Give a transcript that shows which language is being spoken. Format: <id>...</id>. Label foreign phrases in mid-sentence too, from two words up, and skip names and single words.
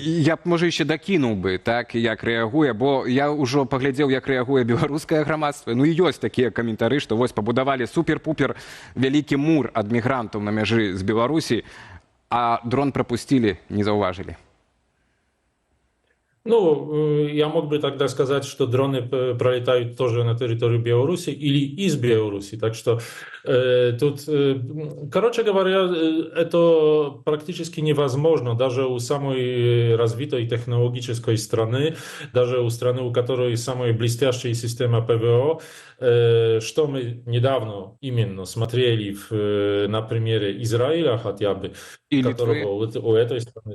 <be>Я б, можа, яшчэ дакінуў бы, так, як рэагуе, бо я ўжо паглядзеў, як рэагуе беларускае грамадства. Ну і ёсць такія каментары, што вось пабудавалі супер-пупер вялікі мур ад мігрантаў на мяжы з Беларусі, а дрон прапусцілі, не заўважылі. Ну,</be> <ru>я мог бы тогда сказать, что дроны пролетают тоже на территорию Беларуси или из Беларуси. Так что тут, короче говоря, это практически невозможно даже у самой развитой технологической страны, даже у страны, у которой самая блестящая система ПВО, что мы недавно именно смотрели на примере Израиля хотя бы, которого у этой страны...</ru>